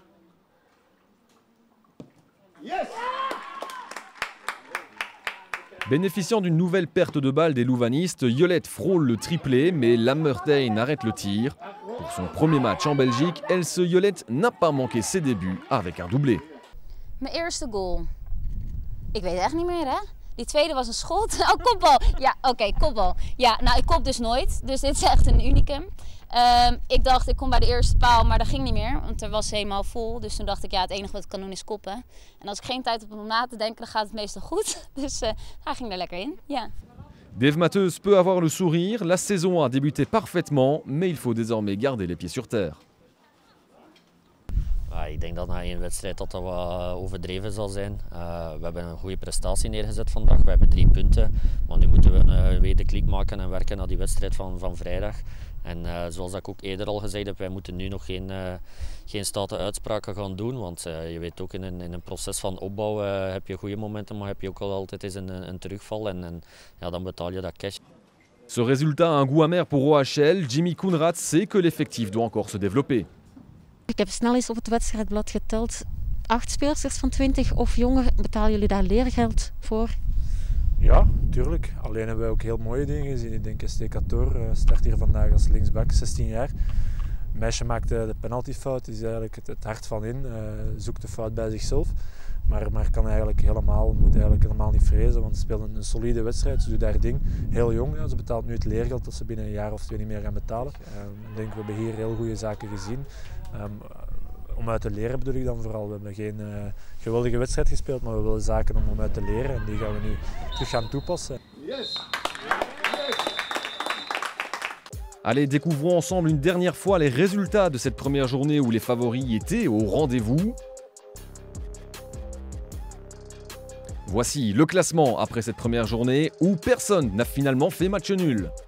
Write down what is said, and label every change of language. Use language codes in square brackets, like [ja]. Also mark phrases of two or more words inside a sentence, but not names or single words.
[fr] Bénéficiant d'une nouvelle perte de balle des louvanistes, Yolette frôle le triplé, mais Lammertein arrête le tir. Pour son premier match en Belgique, Else Yolette n'a pas manqué ses débuts avec un doublé. [nl] Mijn eerste goal. Ik weet het echt niet meer, hè? Die tweede was een schot. Oh, kopbal. Ja, oké, kopbal. Ja, nou, ik kop dus nooit. Dus dit is echt een unicum. Ik dacht, ik kom bij de eerste paal, maar dat ging niet meer. Want er was helemaal vol. Dus toen dacht ik, ja, het enige wat ik kan doen is koppen. En als ik geen tijd heb om na te denken, dan gaat het meestal goed. Dus hij ging er lekker in, ja. [fr] Dave Matheus peut avoir le sourire. La saison a débuté parfaitement, mais il faut désormais garder les pieds sur terre. [nl] Ik denk dat na één wedstrijd dat wat overdreven zal zijn. We hebben een goede prestatie neergezet vandaag. We hebben 3 punten. Maar nu moeten we weer de klik maken en werken naar die wedstrijd van vrijdag. En zoals ik ook eerder al gezegd heb, wij moeten nu nog geen stoute uitspraken gaan doen. Want je weet ook in een proces van opbouw heb je goede momenten, maar heb je ook altijd eens een terugval. En ja, dan betaal je dat cash. Ce résultat a un goût amer pour OHL. Jimmy Koenraad sait que l'effectif doit encore se développer. Ik heb snel eens op het wedstrijdblad geteld. 8 speelsters van 20 of jonger, betalen jullie daar leergeld voor? Ja, tuurlijk. Alleen hebben wij ook heel mooie dingen gezien. Ik denk St. Catour start hier vandaag als linksback, 16 jaar. Het meisje maakt de penaltyfout, is eigenlijk het hart van in, zoekt de fout bij zichzelf. Maar moet eigenlijk helemaal niet vrezen, want ze speelt een solide wedstrijd. Ze doet haar ding, heel jong. Ja, ze betaalt nu het leergeld dat ze binnen een jaar of 2 niet meer gaan betalen. Ik denk, we hebben hier heel goede zaken gezien. Om uit te leren bedoel ik dan vooral. We hebben geen geweldige wedstrijd gespeeld, maar we willen zaken om uit te leren. En die gaan we nu terug gaan toepassen. Yes. [fr] Allez, découvrons ensemble une dernière fois les résultats de cette première journée où les favoris étaient au rendez-vous. Voici le classement après cette première journée où personne n'a finalement fait match nul.